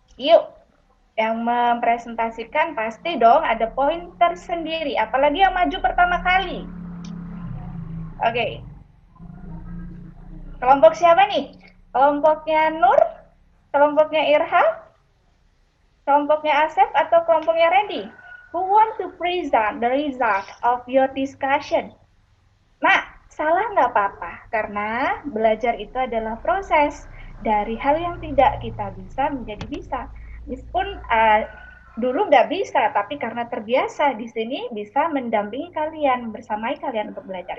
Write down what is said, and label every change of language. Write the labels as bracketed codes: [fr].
[id] Yuk, yang mempresentasikan pasti dong ada pointer sendiri, apalagi yang maju pertama kali. Oke. Kelompok siapa nih? Kelompoknya Nur? Kelompoknya Irham? Kelompoknya Asep atau kelompoknya Randy? [en] Who want to present the result of your discussion? [id] Nah, salah nggak apa-apa, karena belajar itu adalah proses. Dari hal yang tidak kita bisa menjadi bisa. Meskipun dulu nggak bisa, tapi karena terbiasa di sini bisa mendampingi kalian, bersamai kalian untuk belajar.